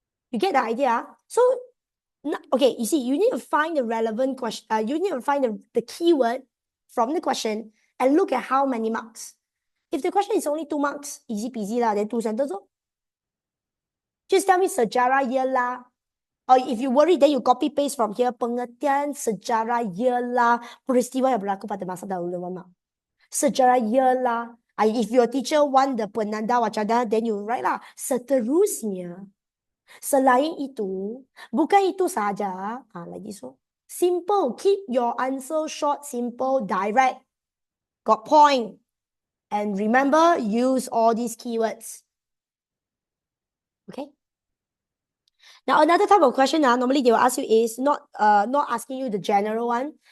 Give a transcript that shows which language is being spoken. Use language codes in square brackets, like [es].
[en] You get the idea? So, okay, you see, you need to find the relevant question. You need to find the keyword from the question and look at how many marks. If the question is only 2 marks, easy peasy lah, then 2 sentences. Just tell me [ms] sejarah ialah. [en] Or if you worry, then you copy paste from here. [ms] Pengertian sejarah ialah peristiwa yang berlaku pada masa dahulu. Sejarah ialah. [en] If your teacher want the [ms] penanda wacana, [en] then you write lah. [ms] Seterusnya. Selain itu, bukan itu saja. Lagi [en] so. Simple. Keep your answer short, simple, direct. Got point. And remember, use all these keywords. Okay? Now, another type of question normally they will ask you is not asking you the general one.